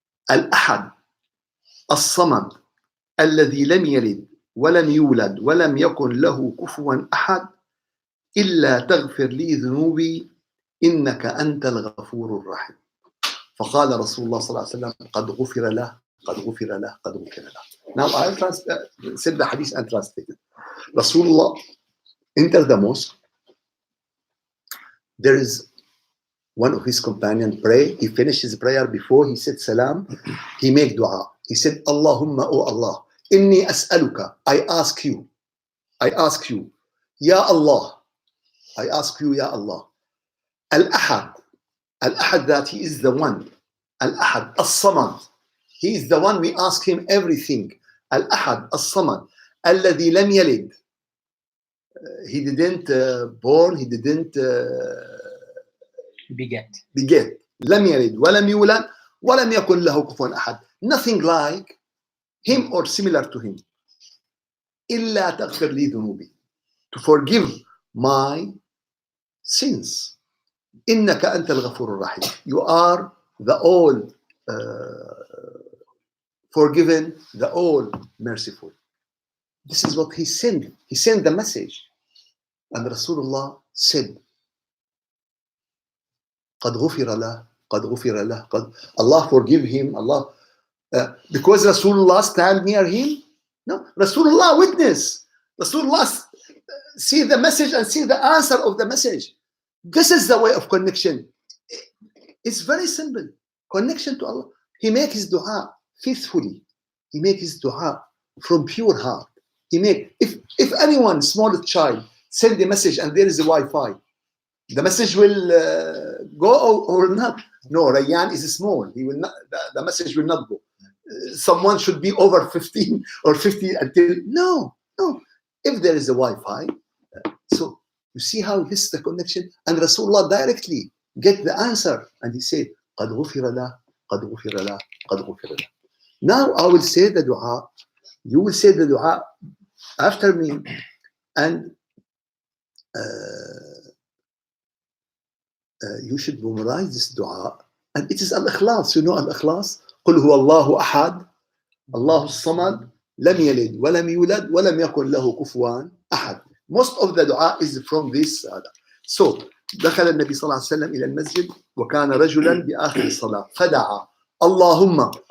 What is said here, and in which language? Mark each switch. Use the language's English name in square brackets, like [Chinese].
[Arabic] Al-Ahad, As-Samad, الذي لم يلد ولم يولد ولم يكن له كفوا أحد إلا تغفر لي ذنوبي إنك أنت الغفور الرحيم. فقال رسول الله صلى الله عليه وسلم قد غفر له قد غفر له قد غفر له. [English] Now I said the hadith and translated. Rasulullah entered the mosque. There is one of his companions pray. He finished his prayer. Before he said salam, he made dua. He said, Allahumma, O Allah, [Arabic] inni as'aluka. [English] I ask you, Ya Allah. I ask you, Ya Allah. Al-Ahad. Al-Ahad, that he is the one. Al-Ahad, As-Samad. He is the one we ask him everything. Al-Ahad, As-Samad. [Arabic] Alladhi lam yalid. [English] He didn't born, he didn't beget. [Arabic] لم يلد ولم يولد ولم يكن له كفوا أحد. [English] Nothing like him or similar to him. [Arabic] إلا تغفر لي ذنوبي. [English] To forgive my sins. [Arabic] إنك أنت الغفور الرحيم. [English] You are the all forgiven, the all merciful. This is what he sent. He sent the message. And Rasulullah said, [Arabic] قد غفر له قد [English] غفر له قد. Allah forgive him. Allah because Rasulullah stand near him? No. Rasulullah witness. Rasulullah see the message and see the answer of the message. This is the way of connection. It's very simple. Connection to Allah. He make his dua faithfully. He make his dua from pure heart. He make, if anyone, small child, send a message and there is a Wi-Fi, the message will go or not. No, Rayyan is small. He will not. The message will not go. Someone should be over 15 or 50 until no. If there is a Wi-Fi, so you see how this is the connection. And Rasulullah directly get the answer, and he said, [Arabic] "قد غفر له, قد غفر له, [English] قد غفر له." Now I will say the dua. You will say the dua after me, and you should memorize this dua. And it is al-ikhlas. You know al-ikhlas? [Arabic] قل هو الله أحد الله الصمد لم يلد ولم يولد ولم يكن له كفوا أحد. [English] Most of the dua is from this. [Arabic] So دخل النبي صلى الله عليه وسلم إلى المسجد وكان رجلا بآخر الصلاة فدعا اللهم